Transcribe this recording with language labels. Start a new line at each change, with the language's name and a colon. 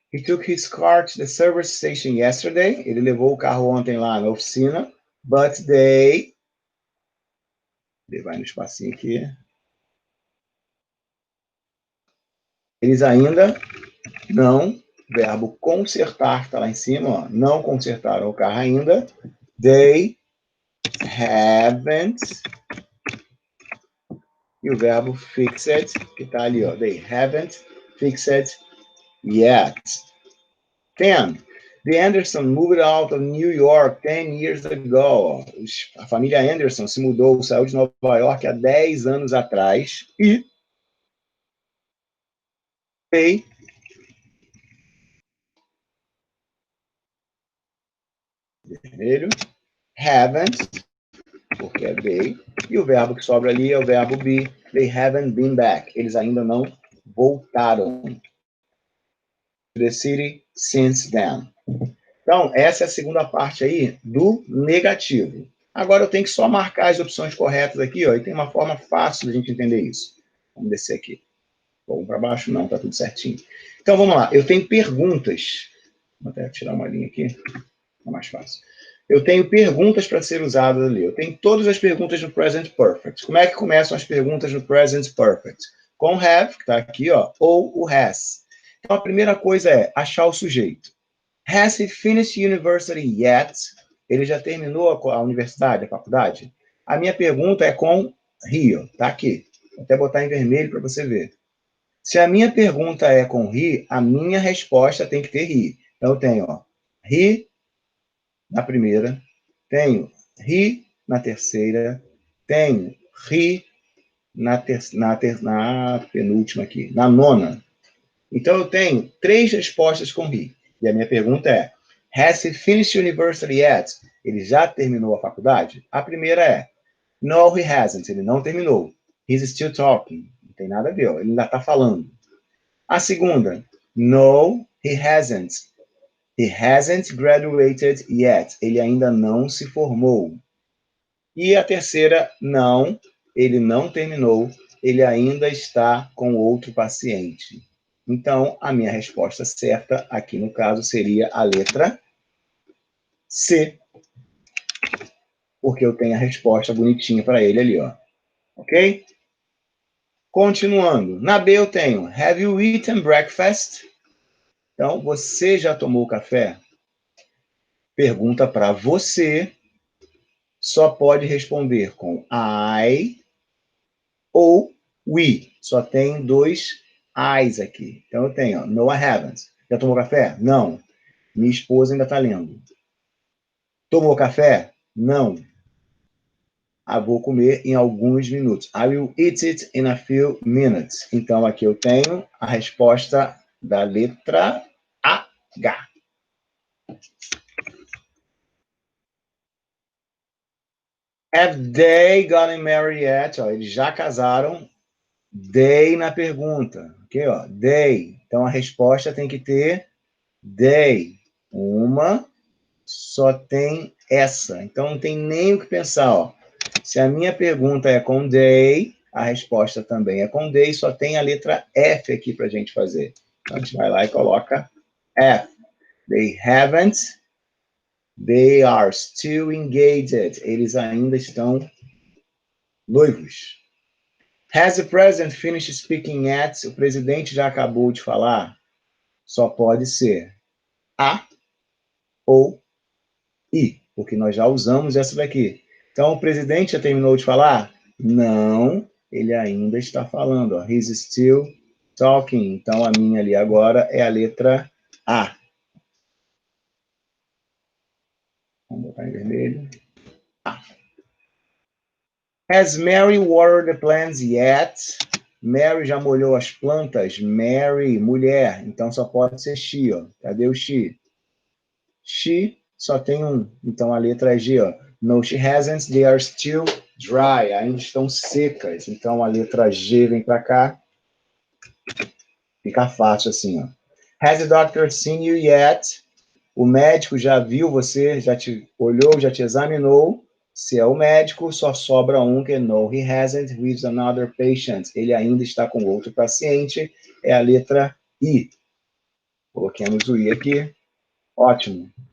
English: He took his car to the service station yesterday.
Portuguese: Ele levou o carro ontem lá na oficina.
English: But they...
Portuguese: Ele vai no espacinho aqui. Eles ainda não... Verbo consertar está lá em cima, ó. Não consertaram o carro ainda.
English: They haven't...
Portuguese: E o verbo fixed, que está ali, ó.
English: They haven't fixed yet.
Portuguese: 10.
English: The Anderson moved out of New York 10 years ago.
Portuguese: A família Anderson se mudou, saiu de Nova York há 10 anos atrás. E they vermelho, haven't, porque é they, e o verbo que sobra ali é o verbo be.
English: They haven't been back.
Portuguese: Eles ainda não voltaram
English: to the city since then.
Portuguese: Então, essa é a segunda parte aí do negativo. Agora eu tenho que só marcar as opções corretas aqui, ó, e tem uma forma fácil da gente entender isso. Vamos descer aqui. Vamos para baixo? Não, tá tudo certinho. Então, vamos lá. Eu tenho perguntas. Vou até tirar uma linha aqui. É mais fácil. Eu tenho perguntas para ser usadas ali. Eu tenho todas as perguntas no Present Perfect. Como é que começam as perguntas no Present Perfect? Com have, que está aqui, ó, ou o has. Então, a primeira coisa é achar o sujeito.
English: Has he finished university yet?
Portuguese: Ele já terminou a universidade, a faculdade? A minha pergunta é com he, ó, tá aqui. Vou até botar em vermelho para você ver. Se a minha pergunta é com he, a minha resposta tem que ter he. Então, eu tenho, ó, he na primeira, tenho he na terceira, tenho he na penúltima aqui, na nona. Então, eu tenho 3 respostas com he. E a minha pergunta é,
English: has he finished university yet?
Portuguese: Ele já terminou a faculdade? A primeira é,
English: no, he hasn't.
Portuguese: Ele não terminou.
English: He's still talking.
Portuguese: Não tem nada a ver, ó. Ele ainda está falando. A segunda,
English: no, he hasn't. He hasn't graduated yet.
Portuguese: Ele ainda não se formou. E a terceira, não, ele não terminou. Ele ainda está com outro paciente. Então, a minha resposta certa aqui no caso seria a letra C. Porque eu tenho a resposta bonitinha para ele ali, ó. Ok? Continuando. Na B eu tenho,
English: have you eaten breakfast?
Portuguese: Então, você já tomou café? Pergunta para você. Só pode responder com I ou we. Só tem 2 I's aqui. Então, eu tenho, ó,
English: no, I haven't.
Portuguese: Já tomou café? Não. Minha esposa ainda está lendo. Tomou café? Não. Vou comer em alguns minutos.
English: I will eat it in a few minutes.
Portuguese: Então, aqui eu tenho a resposta da letra H.
English: Have they gotten married yet?
Portuguese: Ó, eles já casaram. They na pergunta. Ok, ó. They. Então, a resposta tem que ter they. Uma, só tem essa. Então, não tem nem o que pensar, ó. Se a minha pergunta é com they, a resposta também é com they, só tem a letra F aqui para a gente fazer. Então, a gente vai lá e coloca F.
English: They haven't. They are still engaged.
Portuguese: Eles ainda estão noivos.
English: Has the president finished speaking yet?
Portuguese: O presidente já acabou de falar? Só pode ser a ou i, porque nós já usamos essa daqui. Então, o presidente já terminou de falar? Não, ele ainda está falando. Ó.
English: He's still talking.
Portuguese: Então, a minha ali agora é a letra A. Vamos botar em vermelho. A.
English: Has Mary watered the plants yet?
Portuguese: Mary já molhou as plantas? Mary, mulher. Então, só pode ser she, ó. Cadê o she? She só tem um. Então, a letra é G, ó.
English: No, she hasn't. They are still dry.
Portuguese: Ainda estão secas. Então, a letra G vem para cá. Fica fácil assim, ó. Has the doctor seen you yet? O médico já viu você, já te olhou, já te examinou. Se é o médico, só sobra um que é
English: no, he hasn't with another patient.
Portuguese: Ele ainda está com outro paciente. É a letra I. Coloquemos o I aqui. Ótimo.